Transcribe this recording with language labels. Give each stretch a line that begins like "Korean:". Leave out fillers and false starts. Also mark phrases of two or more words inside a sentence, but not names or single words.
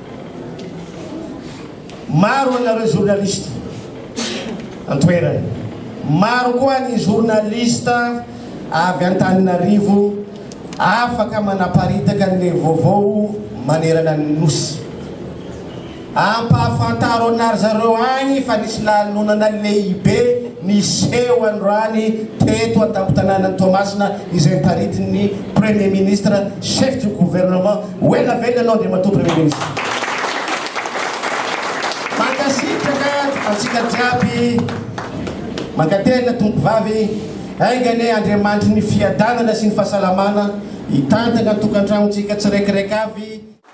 Malagasy: Maro anareo journaliste antoerana Maro koa ny journalista avy Antananarivo afaka manaparitaka ny vaovao manerana ny nosy. Ampahafantaro anary zareo agny fa nisy lanonana lehibe niseho androany teto an-tampon-tanànan'ny Toamasina izay paritiny
French: Premier Ministre, chef du gouvernement.
Malagasy: Wela anao Andriamatoa
French: Premier Ministre.
Malagasy: Mankasitraka antsika jiaby, mankatena tompom-bavy, aingane Andriamanitry ny fiadanana sy ny fahasalamana, hitantana tokantragnontsika tsiraikiraiky avy.